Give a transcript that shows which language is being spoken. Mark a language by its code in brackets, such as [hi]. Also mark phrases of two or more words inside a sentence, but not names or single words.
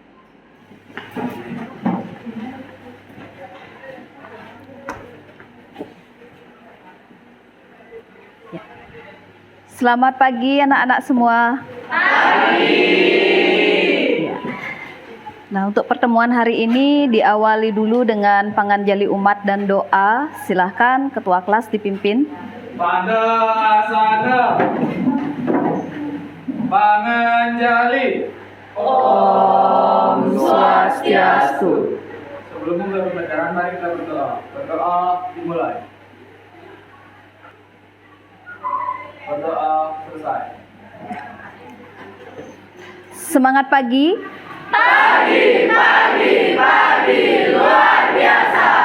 [id] Ya. Selamat pagi anak-anak semua. Pagi. Ya. Nah, untuk pertemuan hari ini diawali dulu dengan panganjali umat dan doa. Silahkan Ketua Kelas dipimpin. Pada asana panganjali. Om Swastiastu. Sebelum memulai pembelajaran, mari kita berdoa. Berdoa dimulai. Berdoa selesai. Semangat pagi. Pagi luar biasa.